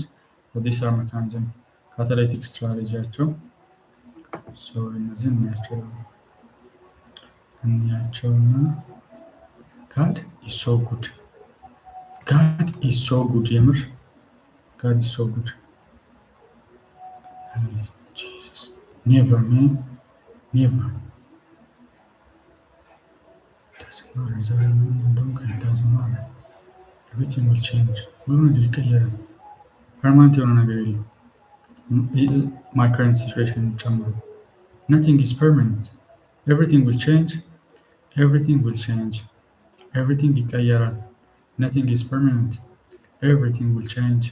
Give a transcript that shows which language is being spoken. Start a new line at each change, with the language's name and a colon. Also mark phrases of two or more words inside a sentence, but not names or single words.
English: So these are mechanism catalytic strategy actually. So
Amharic: እነዚህ እናያቸውና
English: God is so good. God is so good, የምር God is so good. Jesus, never man, never. Doesn't matter, it doesn't matter. Everything will change.
Amharic: ሁሉ ነገር ይቀየራል። ፐርማነንት የሆነ ነገር የለም።
English: My current situation
Amharic: ጨምሮ
English: nothing is permanent. Everything will change. Everything will change. Everything ይቀየራል። Nothing is permanent. Everything will change.